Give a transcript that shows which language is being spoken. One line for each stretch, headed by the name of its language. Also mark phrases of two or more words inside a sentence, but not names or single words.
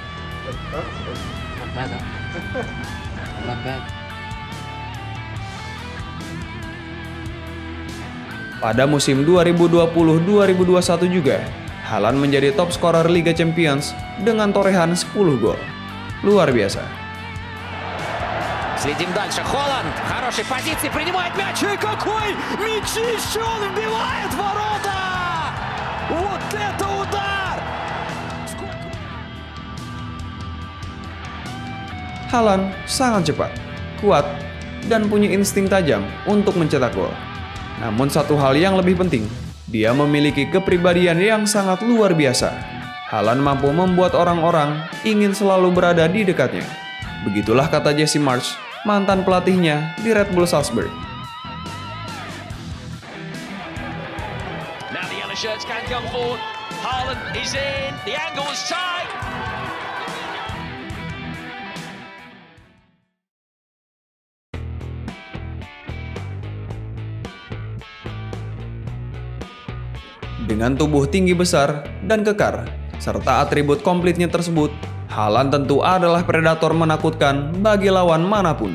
Indonesian: Pada musim 2020-2021 juga, Haaland menjadi
English: top scorer
Indonesian: Liga Champions dengan torehan 10 gol. Luar biasa.
Russian: Следим дальше. Холланд. Хорошей позиции. Принимает мяч. И какой мячище! Он вбивает ворота! Вот это удар!
Indonesian: Haaland sangat cepat, kuat, dan punya insting tajam untuk mencetak gol. Namun satu hal yang lebih penting, dia memiliki kepribadian yang sangat luar biasa. Haaland mampu membuat orang-orang ingin selalu berada di dekatnya. Begitulah kata Jesse Marsch, mantan pelatihnya di Red Bull Salzburg.
English: Now the yellow shirts can come forward. Haaland is in. The angle is tight.
Indonesian: Dengan tubuh tinggi besar dan kekar, serta atribut komplitnya tersebut, Haaland tentu adalah predator menakutkan bagi lawan manapun.